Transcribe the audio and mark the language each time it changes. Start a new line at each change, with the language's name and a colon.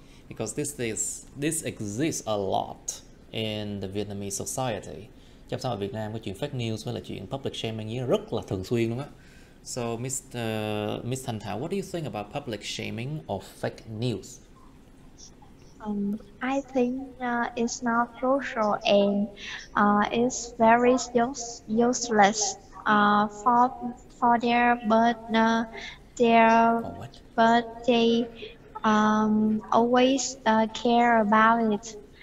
English: Because this exists a lot in the Vietnamese society.
Vietnamese: Trong xã hội Việt Nam, cái chuyện fake news với là chuyện public shaming rất là thường xuyên luôn á.
English: So, Ms. Han Thảo, what do you think about public shaming or fake news? I think it's not crucial and it's very useless for their they always care about it.